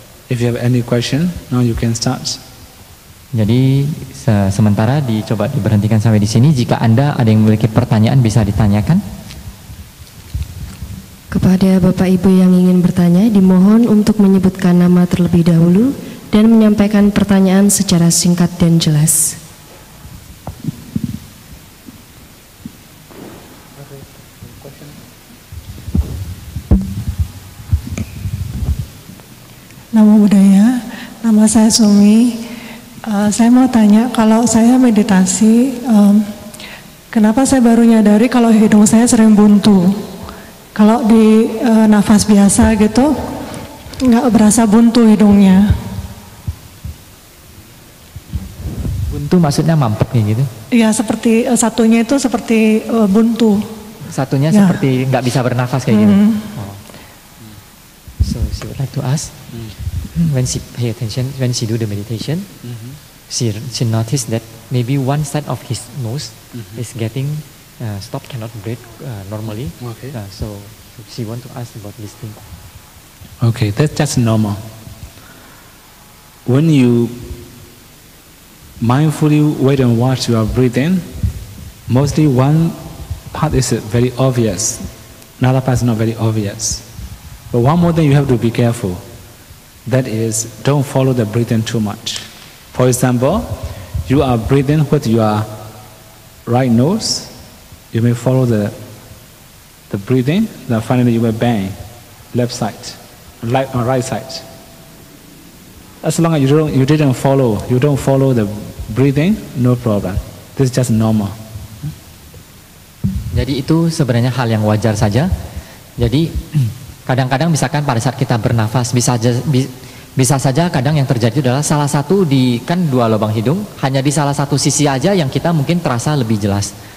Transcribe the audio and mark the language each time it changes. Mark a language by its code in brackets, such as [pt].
[en] If you have any question, now you can start. [id] Jadi sementara dicoba diberhentikan sampai di sini. Jika Anda ada yang memiliki pertanyaan bisa ditanyakan. Kepada Bapak Ibu yang ingin bertanya, dimohon untuk menyebutkan nama terlebih dahulu dan menyampaikan pertanyaan secara singkat dan jelas. Namo Buddhaya, nama saya Sumi. Saya mau tanya, kalau saya meditasi, kenapa saya baru nyadari kalau hidung saya sering buntu? Kalau di nafas biasa gitu, nggak berasa buntu hidungnya. Buntu maksudnya mampet kayak gitu? Iya, seperti satunya itu seperti buntu. Satunya ya, seperti nggak bisa bernafas kayak gitu. Oh. [en] So she would like to ask, when she pay attention, when she do the meditation, she noticed that maybe one side of his nose is getting stop, cannot breathe normally. Okay. So she want to ask about this thing. Okay, that's just normal. When you mindfully wait and watch your breathing, mostly one part is very obvious, another part is not very obvious. But one more thing you have to be careful. That is, don't follow the breathing too much. For example, you are breathing with your right nose. You may follow the breathing. Then finally you will bang left side, right side. As long as you don't follow the breathing, no problem. This is just normal. [id] Jadi itu sebenarnya hal yang wajar saja. Jadi kadang-kadang misalkan pada saat kita bernafas bisa saja kadang yang terjadi adalah salah satu kan dua lubang hidung, hanya di salah satu sisi aja yang kita mungkin terasa lebih jelas.